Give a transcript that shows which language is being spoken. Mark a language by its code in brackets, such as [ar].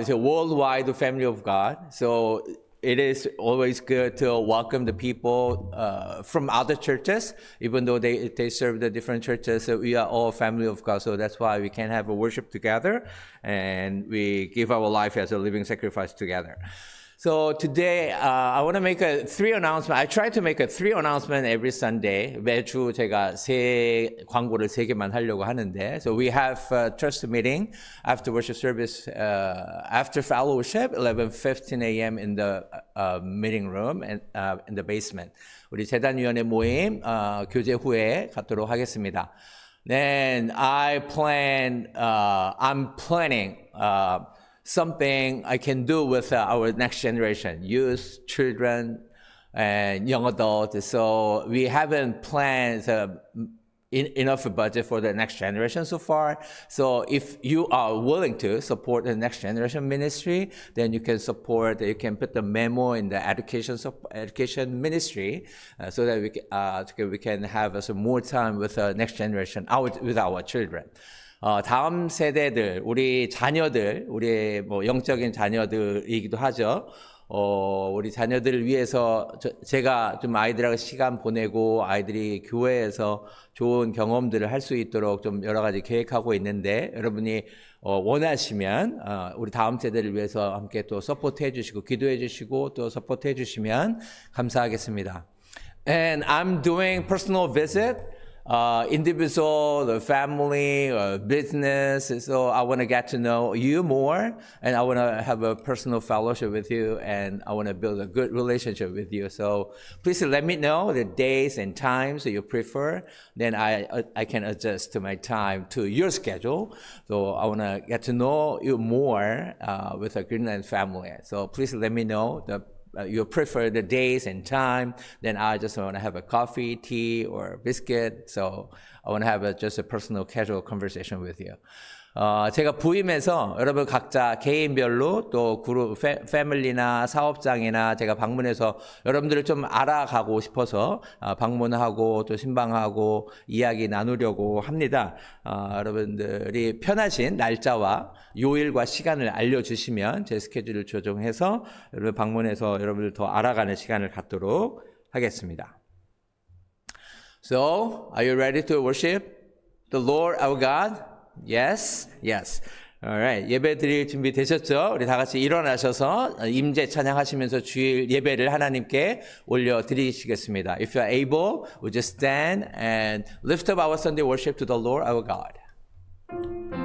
[en] It's a worldwide family of God. So it is always good to welcome the people from other churches, even though they serve the different churches. So we are all family of God. So that's why we can have a worship together and we give our life as a living sacrifice together. So today, I want to make three announcements. I try to make three announcements every Sunday. [ko] 매주 제가 광고를 3개만 하려고 하는데. [en] So we have a trust meeting after worship service, after fellowship, 11:15 a.m. in the meeting room and in the basement. [ko] 우리 재단위원회 모임 교제 후에 갖도록 하겠습니다. [en] Then I'm planning something I can do with our next generation, youth, children, and young adults. So we haven't planned enough budget for the next generation so far. So if you are willing to support the next generation ministry, then you can put the memo in the education ministry so that we can have some more time with the next generation, with our children. [ko] 다음 세대들, 우리 자녀들, 우리의 영적인 자녀들이기도 하죠. 우리 자녀들을 위해서 제가 좀 아이들하고 시간 보내고 아이들이 교회에서 좋은 경험들을 할 수 있도록 좀 여러 가지 계획하고 있는데 여러분이 원하시면 우리 다음 세대를 위해서 함께 또 서포트해 주시고 기도해 주시고 또 서포트해 주시면 감사하겠습니다. [en] And I'm doing personal visit. Individual, the family, business. So I want to get to know you more, and I want to have a personal fellowship with you, and I want to build a good relationship with you. So please let me know the days and times that you prefer. Then I can adjust to my time to your schedule. So I want to get to know you more with the Greenland family. So please let me know you prefer the days and time, then I just want to have a coffee, tea, or biscuit. So I want to have just a personal, casual conversation with you. [ko] 제가 부임해서 여러분 각자 개인별로 또 그룹, 패밀리나 사업장이나 제가 방문해서 여러분들을 좀 알아가고 싶어서 방문하고 또 신방하고 이야기 나누려고 합니다. 여러분들이 편하신 날짜와 요일과 시간을 알려주시면 제 스케줄을 조정해서 여러분 방문해서 여러분들 더 알아가는 시간을 갖도록 하겠습니다. [en] So, are you ready to worship the Lord our God? Yes, yes. Alright, [ko] 예배 드릴 준비 되셨죠? 우리 다 같이 일어나셔서 임재 찬양하시면서 주일 예배를 하나님께 올려 드리시겠습니다. [en] If you are able, would you stand and lift up our Sunday worship to the Lord our God.